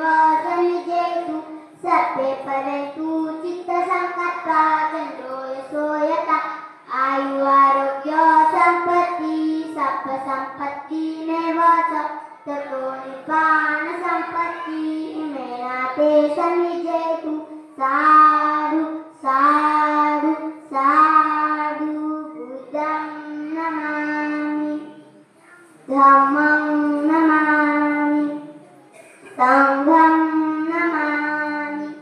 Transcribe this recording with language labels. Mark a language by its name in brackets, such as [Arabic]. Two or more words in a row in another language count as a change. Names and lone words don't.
[Pali] समिजेतु सर्वे परेतु चित्तसङ्कल्पा चन्द्रो यशो यथा आयु आरोग्य सम्पत्ति सर्वसम्पत्तिमेव च ततो निब्बाणसम्पत्ति इमेना ते समिजेतु साधु साधु साधु बुद्धं नमामि धम्मं नमामि संघं नमामि